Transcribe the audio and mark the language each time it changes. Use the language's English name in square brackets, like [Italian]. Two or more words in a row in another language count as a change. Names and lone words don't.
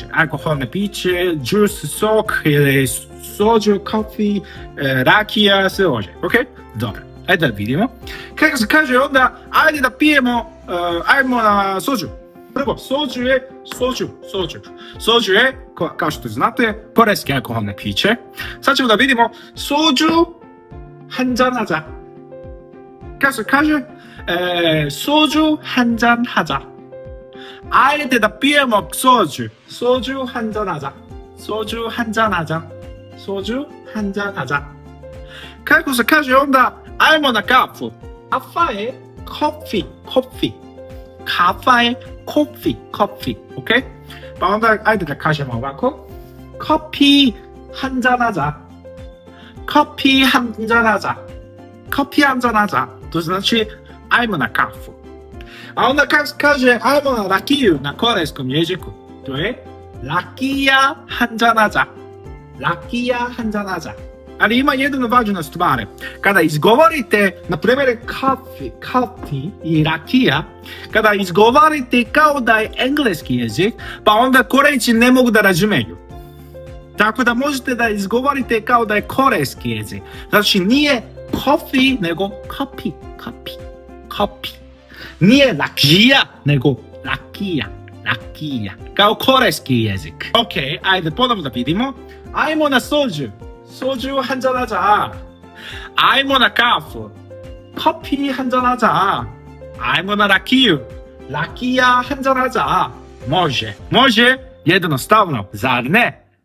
[Serbian] Alkoholne piće, džus, sok ili sođu, kafi, rakija, sve može. Ok? Dobro. Ajde da vidimo. Kako se kaže onda, ajde da pijemo, ajmo na sođu. Prvo, sođu je sođu. Sođu je, kao što znate, korejske alkoholne piće. Sad ćemo da vidimo sođu [Korean] 한잔 하자. [Serbian] Kako se kaže? [Korean] 소주 한잔 하자. [Serbian] ajde da pijemo sođu. [Korean] 소주 한잔 하자. 소주 한잔 하자. [Serbian] Kako se kaže onda ajmo na kafu? Kafa je coffee. Kafa je coffee. Ok? Pa onda ajde da kažemo ovako. [Korean] 커피 한잔 하자. 커피 한잔 하자. [Serbian] To znači ajmo na kafu. A onda kako se kaže ajmo na rakiju na korejskom jeziku? To je rakija [Korean] 한잔 하자. [Serbian] Ali ima jedna važna stvar. Kada izgovorite, na primjer, kafi i rakija, kada izgovorite kao da je engleski jezik, pa onda Korejci ne mogu da razumiju. Tako da možete da izgovorite kao da je korejski jezik. Znači nije coffee, nego kapi. Nije rakija, nego rakija. Kao korejski jezik. Ok, ajde ponovno da vidimo. Ajmo na sođu. [Korean] 소주 한잔 하자. [Serbian] ajmo na kafu. [Korean] 커피 한잔 하자. [Serbian] ajmo na rakiju. rakija [Korean] 한잔 하자. [Serbian] Može. Jednostavno, zar ne?